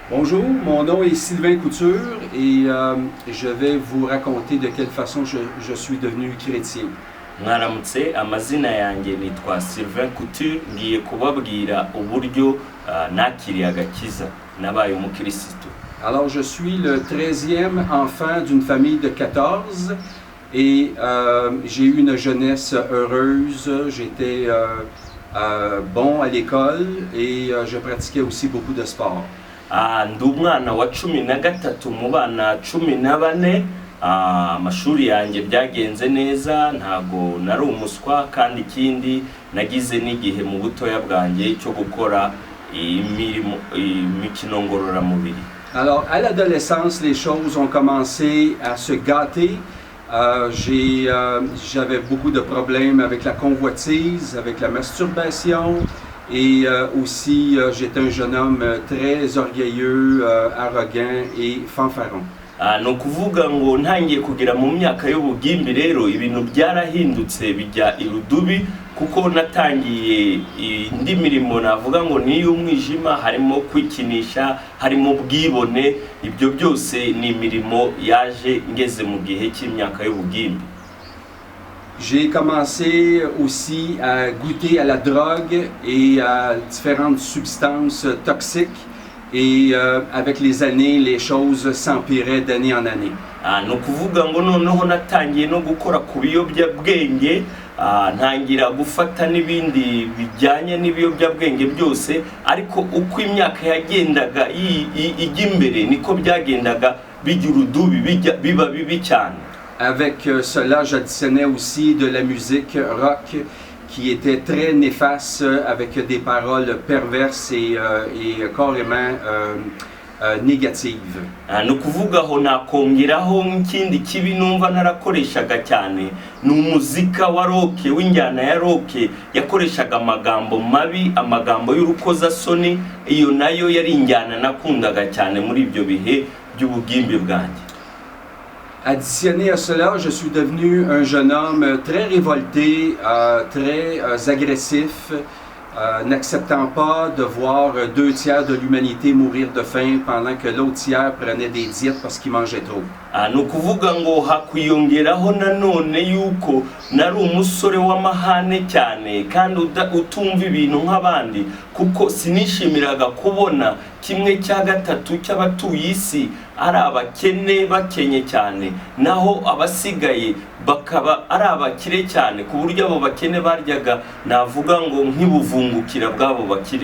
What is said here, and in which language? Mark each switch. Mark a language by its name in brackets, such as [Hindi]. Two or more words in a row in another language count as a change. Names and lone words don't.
[French] Bonjour, mon nom est Sylvain Couture et je vais vous raconter de quelle façon je suis devenu chrétien. [Kinyarwanda] Mwaramutse, amazina yanjye nitwa Sylvain Couture, ngiye kubabwira uburyo nakiriye agakiza nabaye umukristo. [French] Alors je suis le 13e enfant d'une famille de 14 et j'ai eu une jeunesse heureuse, j'étais bon à l'école et je pratiquais aussi beaucoup de sport. [Kinyarwanda] Ndi umwana wa 13 mu bana 14. Amashuri yanjye byagenze neza, ntago nari umuswa, kandi ikindi nagize n'igihe mu butoya bwanjye cyo gukora imikino ngororamubiri. [French] Alors à l'adolescence, les choses ont commencé à se gâter. J'avais beaucoup de problèmes avec la convoitise, avec la masturbation et aussi j'étais un jeune homme très orgueilleux, arrogant et fanfaron. [Kinyarwanda] No kuvuga ngo ntangiye kugira mu myaka y'ubugimbi rero ibintu byarahindutse bijya irudubi, kuko natangiye indi mirimo navuga ngo ni y'umwijima, harimo kwikinisha, harimo bwibone. Ibyo byose ni imirimo yaje ngeze mu gihe cy'imyaka y'ubugimbi. [French] J'ai commencé aussi à goûter à la drogue et à différentes substances toxiques. Et avec les années, les choses s'empiraient d'année en année. [Kinyarwanda] No kuvuga ngo noneho natangiye no gukora ku biyobyabwenge, ntangira gufata n'ibindi bijyanye n'ibiyobyabwenge byose, ariko uko imyaka yagendaga ijya imbere niko byagendaga bijya urudubi, biba bibi cyane. [French] Avec cela, j'additionnais aussi de la musique rock qui était très néfaste, avec des paroles perverses et carrément négatives. [Kinyarwanda] No kuvuga ho nakongeraho nk'ikindi kibi numva narakoreshaga cyane, ni umuzika wa rock, w'injyana ya rock yakoreshaga amagambo mabi, amagambo y'urukozasoni. Iyo nayo yari injyana nakundaga cyane muri ibyo bihe by'ubugimbi bwanjye. [French] Additionné à cela, je suis devenu un jeune homme très révolté, très agressif, n'acceptant pas de voir 2 tiers de l'humanité mourir de faim pendant que l'autre tiers prenait des diètes parce qu'il mangeait trop. [Kinyarwanda] No kuvuga ngo hakwiyongeraho nanone yuko nari umusore w'amahane cyane kandi utumva ibintu nk'abandi, kuko sinishimiraga kubona 1/3 cy'abatuye isi ari abakene bakenye cyane, naho abasigaye bakaba ari abakire cyane, ku buryo abo bakene baryaga navuga ngo nk'ibuvungukira bw'abo bakire.